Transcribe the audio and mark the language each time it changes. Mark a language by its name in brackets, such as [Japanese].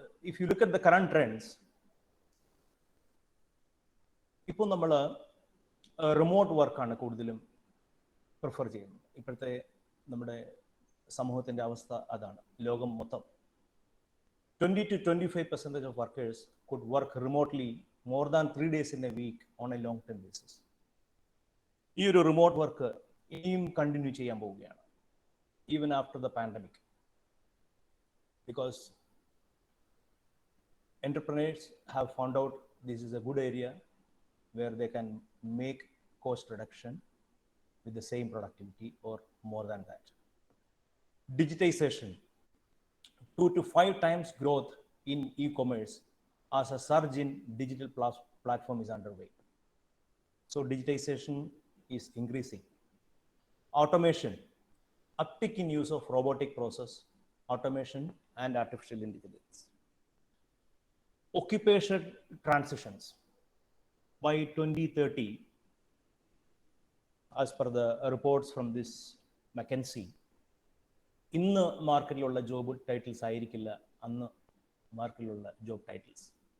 [English] If you look at the current trends, [Malayalam] ഇപ്പോൾ നമ്മൾ remote വർക്കാണ് കൂടുതലും പ്രിഫർ ചെയ്യുന്നത്. ഇപ്പോഴത്തെ നമ്മുടെ സമൂഹത്തിൻ്റെ അവസ്ഥ അതാണ്. ലോകം മൊത്തം [English] 20 to 25% of workers could work remotely more than 3 days in a week on a long term basis. [Malayalam] ഈ ഒരു റിമോട്ട് വർക്ക് ഇനിയും കണ്ടിന്യൂ ചെയ്യാൻ പോവുകയാണ്, [English] Even after the pandemic. Because entrepreneurs have found out this is a good area where they can make cost reduction with the same productivity or more than that. Digitization, 2 to 5 times growth in e-commerce as a surge in digital platform is underway. So digitization is increasing. Automation, uptick in use of robotic process, automation and artificial intelligence. Occupation transitions. By 2030, as per the reports from this McKinsey, [Malayalam] ഇന്ന് മാർക്കറ്റിലുള്ള job titles ആയിരിക്കില്ല അന്ന് മാർക്കറ്റിലുള്ള job titles.